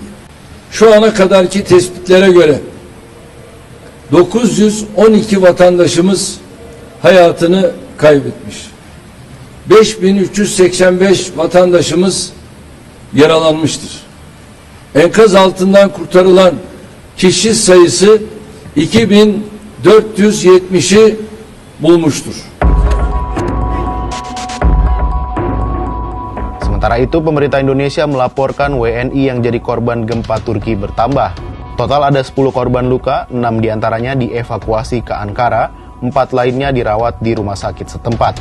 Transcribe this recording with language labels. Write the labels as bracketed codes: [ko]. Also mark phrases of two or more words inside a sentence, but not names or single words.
[tr] Şu ana kadarki tespitlere göre 912 vatandaşımız hayatını kaybetmiş. 5385 vatandaşımız yaralanmıştır. Enkaz altından kurtarılan kişi sayısı 2470'i bulmuştur. [id] Sementara itu, pemerintah Indonesia melaporkan WNI yang jadi korban gempa Turki bertambah. Total ada 10 korban luka, 6 diantaranya dievakuasi ke Ankara, 4 lainnya dirawat di rumah sakit setempat.